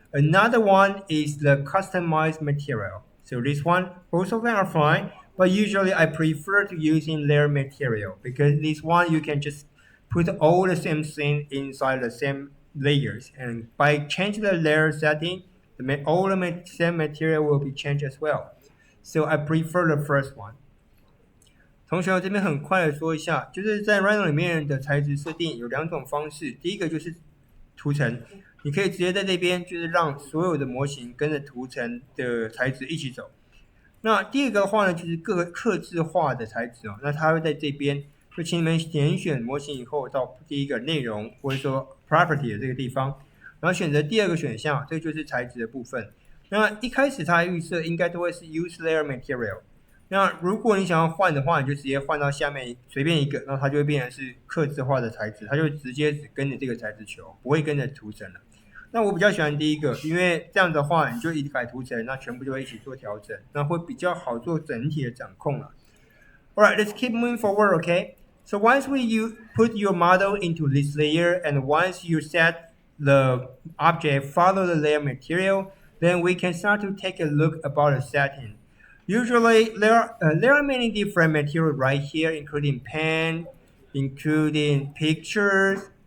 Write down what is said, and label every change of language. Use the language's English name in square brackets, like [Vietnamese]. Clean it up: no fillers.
[English] Another one is the customized material. So this one, both of them are fine, but usually I prefer to using layer material because this one you can just put all the same thing inside the same layers, and by changing the layer setting, all the same material will be changed as well. So I prefer the first one. [Chinese] 同学，我这边很快的说一下，就是在 Rhino 里面的材质设定有两种方式。第一个就是图层，你可以直接在这边就是让所有的模型跟着图层的材质一起走。那第二个的话呢，就是各个客制化的材质哦，那它会在这边，就请你们点选模型以后到第一个内容或者说 property 的这个地方，然后选择第二个选项，这就是材质的部分。那一开始它预设应该都会是 [English] use layer material。 [Chinese] 那如果你想要换的话，你就直接换到下面随便一个，然后它就会变成是客制化的材质，它就直接只跟着这个材质球，不会跟着图层了。那我比较喜欢第一个，因为这样的话你就一改图层，那全部就会一起做调整，那会比较好做整体的掌控了。 [English] Alright, let's keep moving forward, okay? So once you put your model into this layer and once you set the object follow the layer material, then we can start to take a look about the setting. Usually there are many different materials right here, including pen, including pictures.